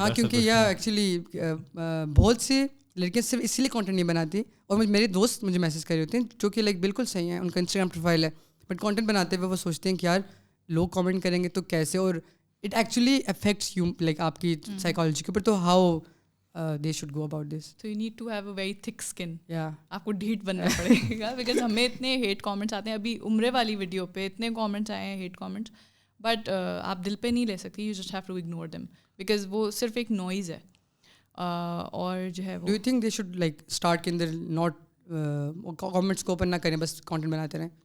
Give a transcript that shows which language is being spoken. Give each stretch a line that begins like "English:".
Urdu: ہاں کیونکہ ایکچولی بہت سی لڑکیاں صرف اسی لیے کانٹینٹ نہیں بناتی, اور میرے دوست مجھے میسیج کر رہے ہوتے ہیں جو کہ لائک بالکل صحیح ہیں, ان کا انسٹاگرام پروفائل ہے, بٹ کانٹینٹ بناتے ہوئے وہ سوچتے ہیں کہ یار لوگ کامنٹ کریں گے تو کیسے, اور
English: it actually affects you
Urdu: like آپ کی سائیکالوجی کے اوپر.
English: تو how they should go about this? So you need to have a very thick skin. Yeah.
Urdu: آپ کو ڈھیٹ بننا پڑے گا بیکاز ہمیں اتنے ہیٹ کامنٹس آتے ہیں. ابھی عمرے والی ویڈیو پہ اتنے کامنٹس آئے ہیں ہیٹ کامنٹس, بٹ آپ دل پہ نہیں لے سکتی.
English: you just have to ignore them because
Urdu: وہ صرف ایک نوائز ہے. اور جو ہے
English: do you think they should like start کے اندر not comments کو اوپن
Urdu: نہ کریں, بس کانٹینٹ بناتے رہیں؟